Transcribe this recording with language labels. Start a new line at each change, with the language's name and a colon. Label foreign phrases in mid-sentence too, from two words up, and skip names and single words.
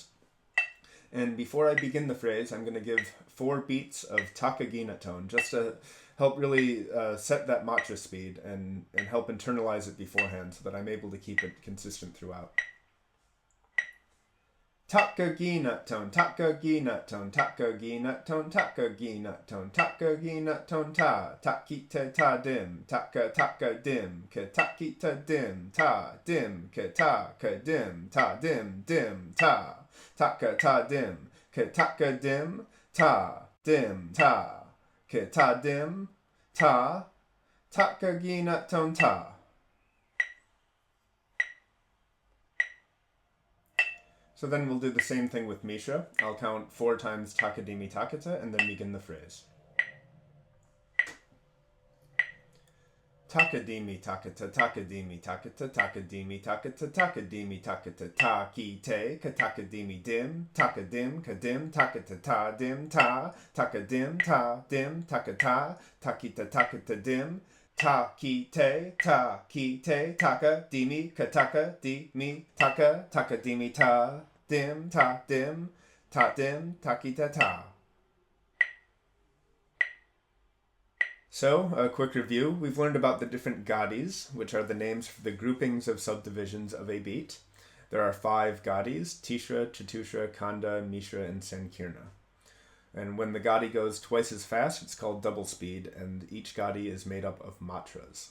English: And before I begin the phrase, I'm going to give 4 beats of takagina tone, just to help really set that matra speed and help internalize it beforehand so that I'm able to keep it consistent throughout. taka gi nut tone, taka gi nut tone, taka gi nut tone, taka gi nut tone, taka gi nut tone ta, takita ta dim, taka dim, ka takita dim, ta dim, ka dim, ta dim, dim, ta, taka ta dim, ka dim, ta dim, ta, ka dim, ta, taka gi nut tone ta. So then we'll do the same thing with Misha. I'll count 4 times takadimi takata and then begin the phrase. Takadimi takata, takadimi takata, takadimi takata, takadimi takata, takite, katakadimi dim, takadim, kadim, takata ta dim, ta, takadim, ta dim, takata, takita takata dim, takite, taka, dimi, kataka, dimi, taka, takadimi ta, dim, takita ta. So, a quick review. We've learned about the different gatis, which are the names for the groupings of subdivisions of a beat. There are 5 gatis: Tishra, Chatushra, Kanda, Mishra, and Sankirna. And when the gati goes twice as fast, it's called double speed, and each gati is made up of matras.